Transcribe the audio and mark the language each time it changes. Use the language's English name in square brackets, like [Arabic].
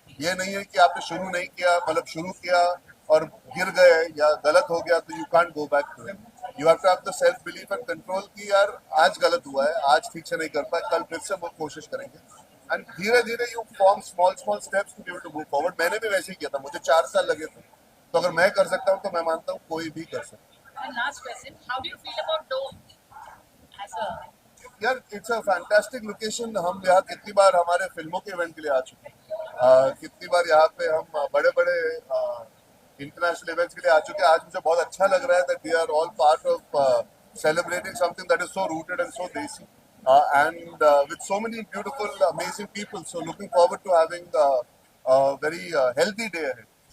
[Hindi] ये नहीं है कि आपने शुरू नहीं किया, मतलब शुरू किया और गिर गए या गलत हो गया तो [English] You can't go back to it. You have to have the self belief and control [Hindi] कि यार आज गलत हुआ है, आज ठीक से नहीं कर पाए, कल फिर से वो कोशिश करेंगे। [English] and [Hindi] धीरे धीरे [English] You form small steps to be able to move forward. [Hindi] मैंने भी वैसे ही किया था, मुझे 4 साल लगे थे। तो अगर मैं कर सकता हूँ तो मैं मानता हूँ कोई भी कर सकता है। [English] And last question, how do you feel about Dome as a [Hindi] यार [English] It's a fantastic location. [Hindi] हम यहाँ कितनी बार हमारे फिल्मों के इवेंट के लिए आ चुके हैं, कितनी बार यहाँ पे हम बड़े बड़े इंटरनेशनल इवेंट्स के लिए आ चुके हैं। आज मुझे बहुत अच्छा लग रहा है [English] That we are all part of celebrating something that is so rooted and so desi and with so many beautiful, amazing people. So looking forward to having a very healthy day ahead.